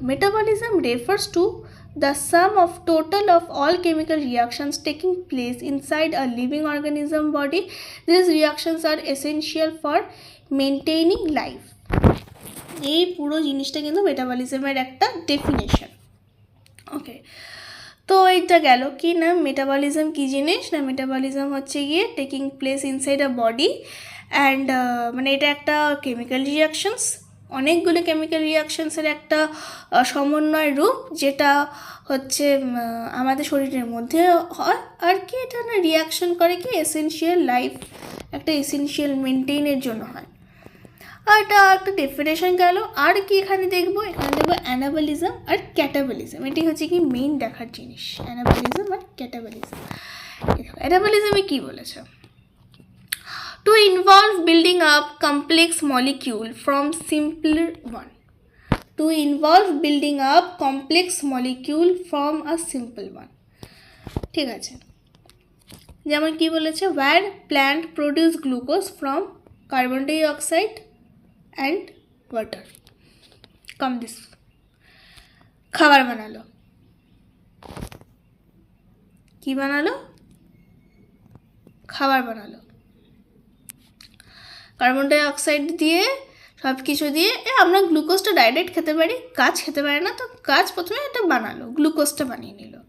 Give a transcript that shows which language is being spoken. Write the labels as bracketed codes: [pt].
[en] Metabolism refers to the sum of total of all chemical reactions taking place inside a living organism body. These reactions are essential for maintaining life. [bn] এই পুরো জিনিসটা কিন্তু মেটাবলিজমের একটা definition. ওকে, তো এইটা গেল কি না, মেটাবলিজম কী জিনিস না, মেটাবলিজম হচ্ছে গিয়ে [en] taking place inside a body [bn] and মানে এটা একটা কেমিক্যাল রিয়াকশনস, অনেকগুলো কেমিক্যাল রিয়াকশনসের একটা সমন্বয় রূপ, যেটা হচ্ছে আমাদের শরীরের মধ্যে হয় আর কি, এটা না রিয়াকশন করে কি এসেনশিয়াল লাইফ, একটা এসেনশিয়াল মেনটেনের জন্য হয়। আর এটা একটা ডেফিনেশন গেল। আর কি এখানে দেখবো? এখানে দেখবো অ্যানাবলিজম আর ক্যাটাবলিজম। এটি হচ্ছে কি মেইন দেখার জিনিস, অ্যানাবলিজম আর ক্যাটাবলিজম। অ্যানাবলিজমে কী বলেছে? [en] To involve building up complex molecule from simpler one. To involve building up complex molecule from a simple one. [bn] ঠিক আছে, যেমন কি বলেছে, [en] where plant produce glucose from carbon dioxide and water. [bn] Come this, খাবার বানালো, কি বানালো? খাবার বানালো, কার্বন ডাইঅক্সাইড দিয়ে সব কিছু দিয়ে। আমরা গ্লুকোজটা ডাইরেক্ট খেতে পারি, গাছ খেতে পারে না, তো গাছ প্রথমে এটা বানালো, গ্লুকোজটা বানিয়ে নিল।